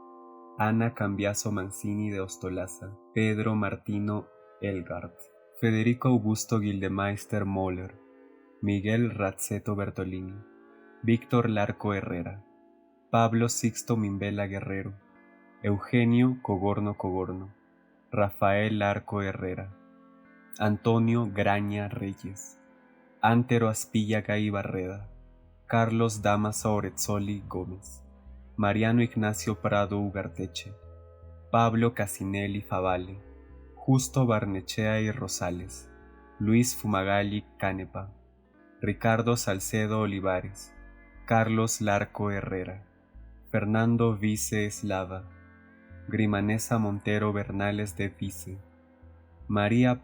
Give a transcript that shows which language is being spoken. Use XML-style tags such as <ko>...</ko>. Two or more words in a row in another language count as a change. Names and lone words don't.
<es>Ana Cambiaso Mancini de Ostolaza, Pedro Martino Elgart, Federico Augusto Gildemeister Moller, Miguel Razzetto Bertolini, Víctor Larco Herrera, Pablo Sixto Mimbela Guerrero, Eugenio Cogorno, Rafael Larco Herrera, Antonio Graña Reyes, Antero Aspilla y Barreda, Carlos Damaso Orezzoli Gómez, Mariano Ignacio Prado Ugarteche, Pablo Casinelli Favale, Justo Barnechea y Rosales, Luis Fumagalli Canepa, Ricardo Salcedo Olivares, Carlos Larco Herrera, Fernando Vice Eslava, Grimanesa Montero Bernales de Vice, María</es>